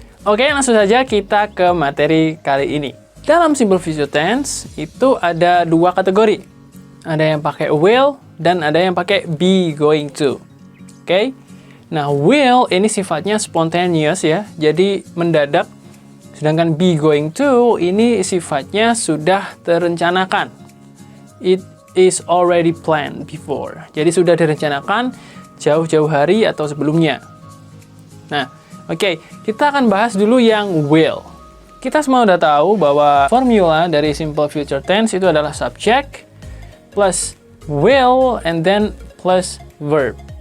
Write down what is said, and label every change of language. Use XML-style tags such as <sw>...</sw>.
<id>Oke, langsung saja kita ke materi kali ini. Dalam simple future tense itu ada dua kategori. Ada yang pakai will dan ada yang pakai be going to. Oke. Nah, will ini sifatnya spontaneous ya. Jadi mendadak. Sedangkan be going to ini sifatnya sudah terencanakan.</id> <en>It is already planned before.</en> <id>Jadi sudah direncanakan jauh-jauh hari atau sebelumnya. Nah, oke, kita akan bahas dulu yang will. Kita semua udah tahu bahwa formula dari simple future tense itu adalah</id> <en>subject plus will and then plus verb.</en>